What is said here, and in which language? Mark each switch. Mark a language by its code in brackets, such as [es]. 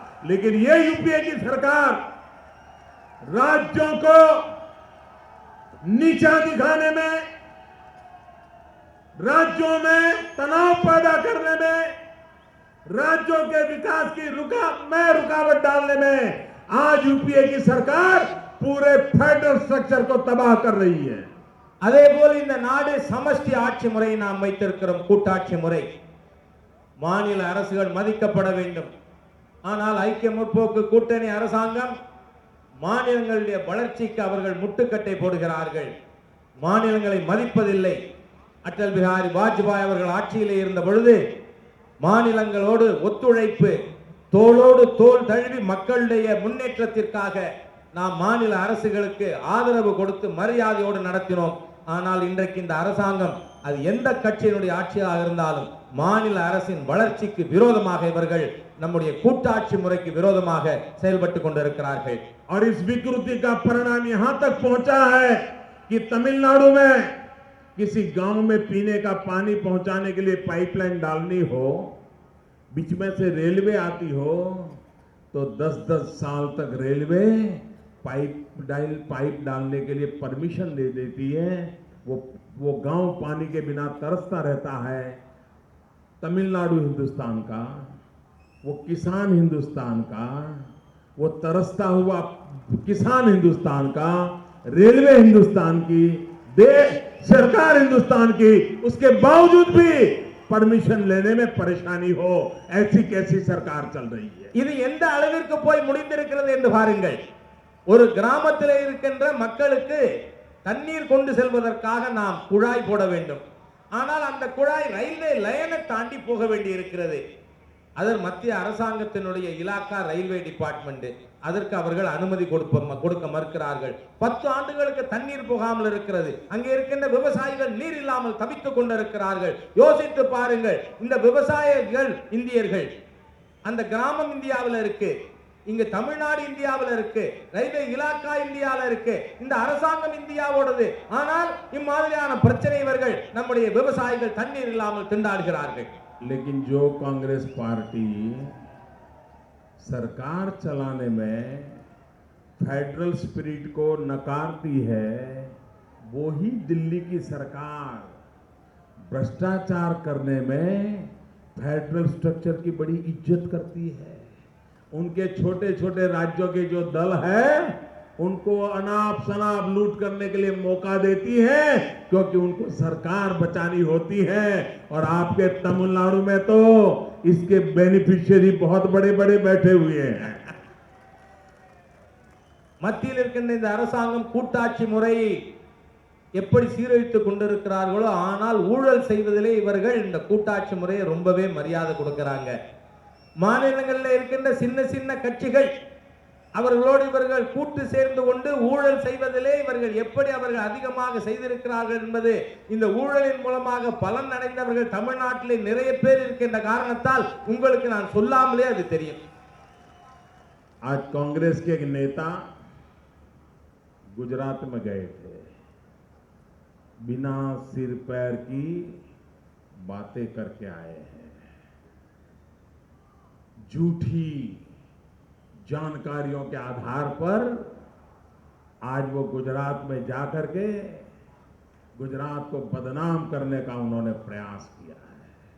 [hi] लेकिन ये यूपीए की सरकार राज्यों को नीचा दिखाने में, राज्यों में तनाव पैदा करने में, राज्यों के विकास की रुकावट डालने में आज यूपीए की सरकार पूरे फेडरल स्ट्रक्चर को तबाह कर रही है। [ta] அதே போல இந்த நாடு சமஷ்டி ஆட்சி முறையை நாம் வைத்திருக்கிறோம், கூட்டாட்சி முறை. மாநில அரசுகள் மதிக்கப்பட வேண்டும். ஆனால் ஐக்கிய முற்போக்கு கூட்டணி அரசாங்கம் மாநிலங்களுடைய வளர்ச்சிக்கு அவர்கள் முட்டுக்கட்டை போடுகிறார்கள், மாநிலங்களை மதிப்பதில்லை. அடல் பிஹாரி வாஜ்பாய் அவர்கள் ஆட்சியிலே இருந்த பொழுது மாநிலங்களோடு ஒத்துழைப்பு, தோளோடு தோள் தழுவி மக்களுடைய முன்னேற்றத்திற்காக நாம் மாநில அரசுகளுக்கு ஆதரவு கொடுத்து மரியாதையோடு நடத்தினோம். ஆனால் இன்றைக்கு இந்த அரசாங்கம் அது எந்த கட்சியினுடைய ஆட்சியாக இருந்தாலும் மாநில அரசின் வளர்ச்சிக்கு விரோதமாக இவர்கள் நம்முடைய கூட்டாட்சி முறைக்கு விரோதமாக செயல்பட்டு கொண்டிருக்கிறார்கள். [hi] और इस विकृति का परिणाम यहां तक पहुंचा है कि तमिलनाडु में किसी गांव में पीने का पानी पहुंचाने के लिए पाइपलाइन डालनी हो, बीच में से रेलवे आती हो, तो 10-10 साल तक रेलवे पाइप डालने के लिए परमिशन दे देती है। वो गांव पानी के बिना तरसता रहता है। तमिलनाडु हिंदुस्तान का, वो किसान हिंदुस्तान का, वो तरसता हुआ किसान हिंदुस्तान का, रेलवे हिंदुस्तान की, सरकार हिंदुस्तान की, उसके बावजूद भी परमिशन लेने में परेशानी हो, ऐसी कैसी सरकार चल रही है। [ta] இது எந்த அளவிற்கு போய் முடிந்திருக்கிறது என்று பாருங்கள். ஒரு கிராமத்தில் இருக்கின்ற மக்களுக்கு தண்ணீர் கொண்டு செல்வதற்காக நாம் குழாய் போட வேண்டும். ஆனால் அந்த குழாய் ரயில்வே லைனை தாண்டி போக வேண்டி இருக்கிறது. அதர் மத்திய அரசாங்கத்தினுடைய இலாக்கா ரயில்வே டிபார்ட்மெண்ட், அதற்கு அவர்கள் அனுமதி கொடுக்க மறுக்கிறார்கள். 10 ஆண்டுகளுக்கு தண்ணீர் போகாமல் இருக்கிறது. அங்கே இருக்கின்ற விவசாயிகள் நீர் இல்லாமல் தவித்துக் கொண்டிருக்கிறார்கள். யோசித்து பாருங்கள், இந்த விவசாயிகள் இந்தியர்கள், அந்த கிராமம் இந்தியாவில் இருக்கு, இங்க தமிழ்நாடு இந்தியாவில் இருக்கு, ரயில்வே இலாக்கா இந்தியாவில் இருக்கு, இந்த அரசாங்கம் இந்தியாவோடது. ஆனால் இம்மாதிரியான பிரச்சனை இவர்கள் நம்முடைய விவசாயிகள் தண்ணீர் இல்லாமல் திண்டாடுகிறார்கள். [hi] लेकिन जो कांग्रेस पार्टी सरकार चलाने में फेडरल स्पिरिट को नकारती है, वो ही दिल्ली की सरकार भ्रष्टाचार करने में फेडरल स्ट्रक्चर की बड़ी इज्जत करती है। उनके छोटे छोटे राज्यों के जो दल है उनको अनाप शनाप लूट करने के लिए मौका देती है, क्योंकि उनको सरकार बचानी होती है। और आपके तमिलनाडु में तो इसके बेनिफिशियरी बहुत बड़े बड़े बैठे हुए हैं। [ta] மத்தியில் இருக்கின்ற இந்த அரசாங்கம் கூட்டாட்சி முறையை எப்படி சீரழித்துக் கொண்டிருக்கிறார்களோ, ஆனால் ஊழல் செய்வதிலே இவர்கள் இந்த கூட்டாட்சி முறையை ரொம்பவே மரியாதை கொடுக்கிறாங்க. மாநிலங்களில் இருக்கின்ற சின்ன சின்ன கட்சிகள் அவர்களோடு இவர்கள் கூட்டு சேர்ந்து கொண்டு ஊழல் செய்வதிலே இவர்கள் எப்படி அவர்கள் அதிகமாக செய்திருக்கிறார்கள் என்பது, இந்த ஊழலின் மூலமாக பலன் அடைந்தவர்கள் தமிழ்நாட்டிலே நிறைய பேர் இருக்கின்ற காரணத்தால் உங்களுக்கு நான் சொல்லாமலே அது தெரியும். [hi] आज कांग्रेस के एक नेता गुजरात में गए थे, बिना सिर पैर की बातें करके आए हैं। झूठी जानकारियों के आधार पर आज वो गुजरात में जाकर के गुजरात को बदनाम करने का उन्होंने प्रयास किया है।